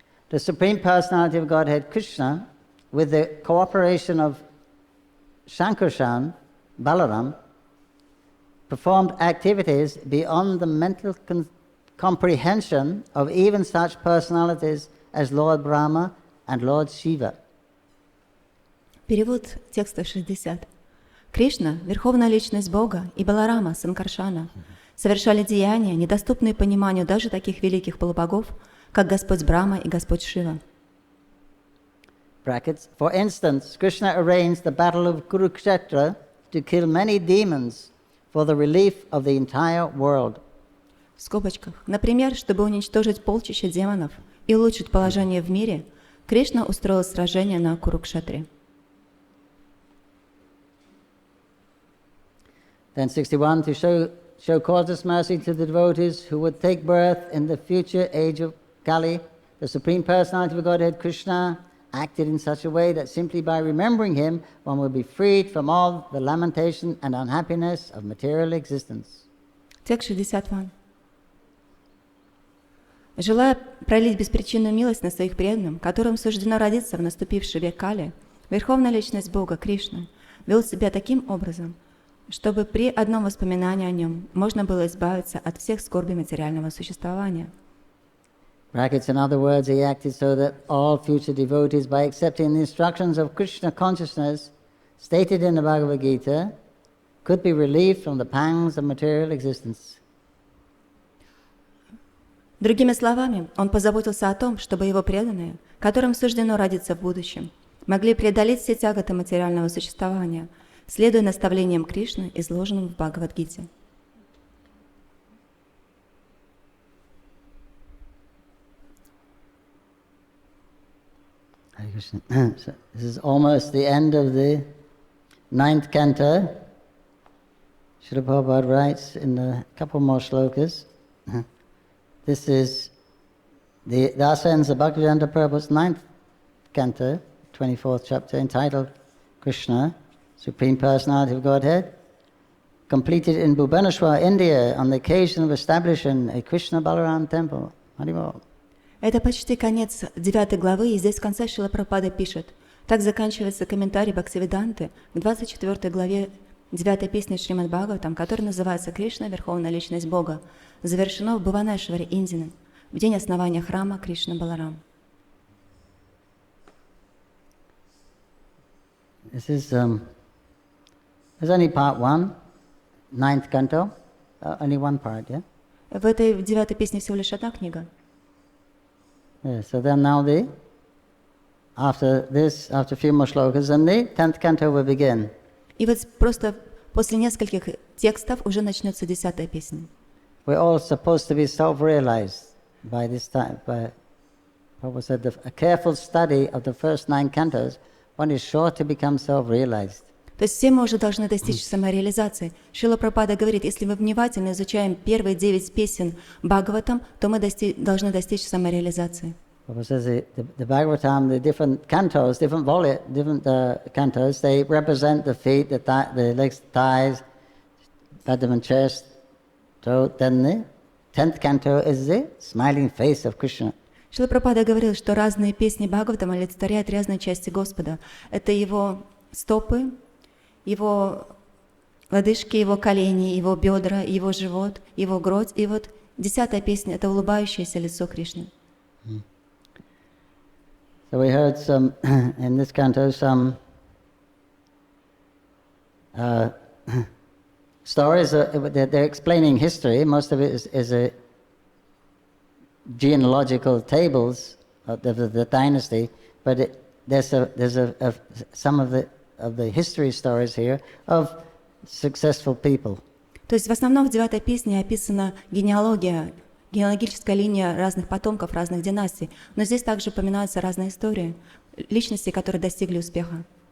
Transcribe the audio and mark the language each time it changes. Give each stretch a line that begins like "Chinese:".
English: The Supreme Personality of Godhead Krishna, with the cooperation of Shankarshan, Balaram, performed activities beyond the mental comprehension of even such personalities as Lord Brahma and Lord Shiva.
Russian: Перевод текста 60. Кришна, Верховная Личность Бога, и Баларама, Санкаршана, совершали деяния, недоступные пониманию даже таких великих полубогов, как Господь Брахма и Господь Шива.
English: Brackets. For instance, Krishna arranged the battle of Kurukshetra to kill many demons for the relief of the entire world.
Russian: В скобочках. Например, чтобы уничтожить полчища демонов и улучшить положение в мире, Кришна устроил сражение на Курукшетре.
English: Then 61, to show causeless mercy to the devotees who would take birth in the future age of Kali, the Supreme Personality of Godhead Krishna acted in such a way that simply by remembering him, one will be freed from all the lamentation and unhappiness of material existence.
Russian: Текст 61. Желая пролить беспричинную милость на своих преданных, которым суждено родиться в наступивший век Кали, Верховная Личность Бога Кришна вел себя таким образом, чтобы при одном воспоминании о нем можно было избавиться от всех скорбей материального существования.
English: Brackets, in other words, he acted so that all future devotees, by accepting the instructions of Krishna consciousness stated in the Bhagavad Gita, could be relieved from the pangs of material existence.
Russian: Другими словами, он позаботился о том, чтобы его преданные, которым суждено родиться в будущем, могли преодолеть все тяготы материального существования, следуя наставлениям Кришны, изложенным в Бхагавад-гите.
English: So this is almost the end of the 9th canto. Srila Prabhupada writes in a couple more shlokas. This is the Dasa ends the Bhaktivedanta Prabhupada's 9th canto, 24th chapter, entitled Krishna, Supreme Personality of Godhead, completed in Bhubaneswar, India, on the occasion of establishing a Krishna Balaram temple. Haribol.
Russian: Это почти конец 9 главы, и здесь в конце Шрила Прабхупада пишет: так заканчивается комментарий Бхактивиданты к 24 главе 9 песни Шримад Бхагаватам, которая называется «Кришна, Верховная Личность Бога», завершено в Бхуванешваре, Индии, в день основания храма Кришна Баларам.
English: This is there's only part 1, 9th canto, only one part, yeah?
Russian: В этой 9 песне всего лишь одна книга.
English: Yeah, so then now the after this, after a few more shlokas, then the 10th canto will begin.
Russian: И вот просто после нескольких текстов уже начнется 10-я песня.
English: We're all supposed to be self-realized by this time. By, Prabhupada said, a careful study of the first 9 cantos, one is sure to become self-realized.
Russian: То есть все мы уже должны достичь самореализации. Шрила Прабхупада говорит, если мы внимательно изучаем первые 9 песен Бхагаватам, то мы должны достичь самореализации.
English: Prabhupada says the Bhagavatam, the different cantos, different cantos, they represent the feet, the legs, thighs, abdomen, chest, throat. Then the 10th canto is the smiling face of Krishna.
Russian: Шрила Прабхупада говорил, что разные песни Бхагаватам олицетворяют разные части Господа. Это его стопы, его лодыжки, его колени, его бедра, его живот, его грудь. И вот 10-я песня – это улыбающееся лицо Кришны.
English: So we heard some, in this canto, some stories. They're explaining history. Most of it is a genealogical tables of the dynasty, but there's some of the history stories here of successful people.
Russian: То есть в основном в 9-й песне описана генеалогическая линия разных потомков, разных династий. Но здесь также упоминаются разные истории личностей, которые достигли успеха.